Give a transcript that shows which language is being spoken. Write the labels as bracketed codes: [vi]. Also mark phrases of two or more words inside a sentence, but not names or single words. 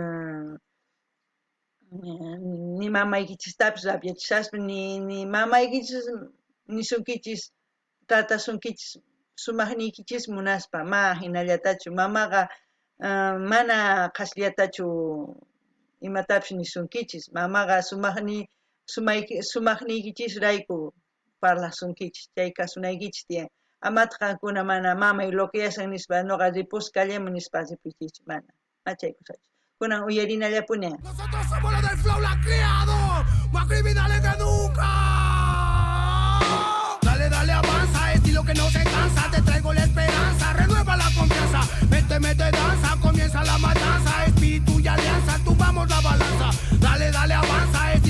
[qu] ni mamaykichistapis rapyachishaspa ni mamaykichis nisunkichis tratasunkichis sumaqniykichis munaspa ma hinallatachu mamaqa mana qasllatachu imatapis nisunkichis mamaqa sumaqniykichisrayku parlasunkichis chay kasunaykichis tiyan amata qankuna mana mamay loq'illasan nispa noqa ripusqallaman nispa ripuychikchu mana machaykusachu kunan uyarinallapuni [es] nosotros somos los del flow la criado más criminales que nunca dale dale avanza estilo que no se cansa te traigo la esperanza renueva la confianza mete danza comienza la matanza espíritu y alianza tumbamos la balanza dale dale avanza estilo